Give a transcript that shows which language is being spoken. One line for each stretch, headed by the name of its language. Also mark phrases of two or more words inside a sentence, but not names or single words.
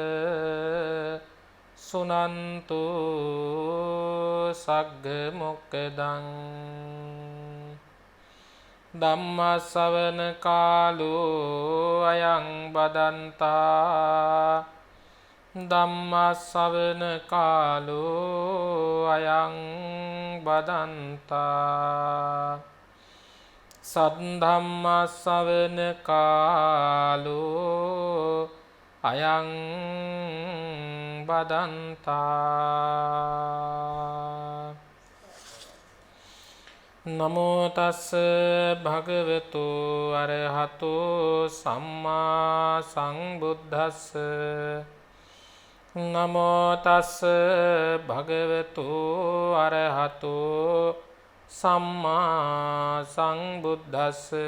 Pali: සුනන්තු සග්ග මොක්ඛදං ධම්ම ශ්‍රවණ කාලෝ අයං බදන්තා ධම්ම ශ්‍රවණ කාලෝ අයං බදන්තා සද්ධම්ම ශ්‍රවණ කාලෝ අයං බදන්තා නමෝ තස්ස භගවතු අරහතෝ සම්මා සංබුද්දස්ස නමෝ තස්ස භගවතු අරහතෝ සම්මා සංබුද්දස්ස